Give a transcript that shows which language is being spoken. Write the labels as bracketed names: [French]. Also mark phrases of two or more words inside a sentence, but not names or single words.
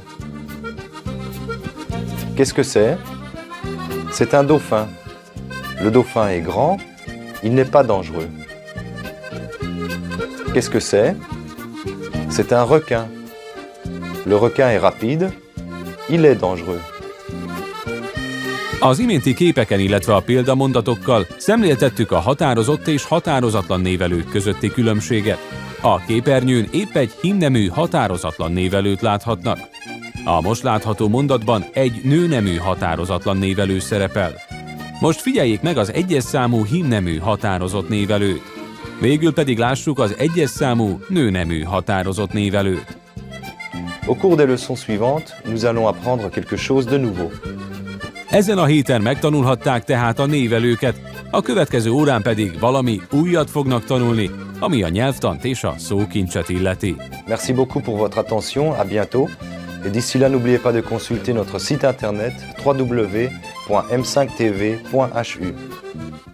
[French] Qu'est-ce que c'est? C'est un dauphin. Le dauphin est grand. Il n'est pas dangereux. Qu'est-ce que c'est? C'est un requin. Le requin est rapide. Il est dangereux. [Hungarian] Az iménti képeken, illetve a példamondatokkal szemléltettük a határozott és határozatlan névelők közötti különbséget. A képernyőn épp egy hímnemű határozatlan névelőt láthatnak. A most látható mondatban egy nőnemű határozatlan névelő szerepel. Most figyeljék meg az egyes számú hímnemű határozott névelőt. Végül pedig lássuk az egyes számú nőnemű határozott névelőt. [French] Au cours des leçons suivantes, nous allons apprendre quelque chose de nouveau. [Hungarian] Ezen a héten megtanulhatták tehát a névelőket, a következő órán pedig valami újat fognak tanulni, ami a nyelvtant és a szókincset illeti. [French] Merci beaucoup pour votre attention, à bientôt. Et d'ici là, n'oubliez pas de consulter notre site internet www.m5tv.hu.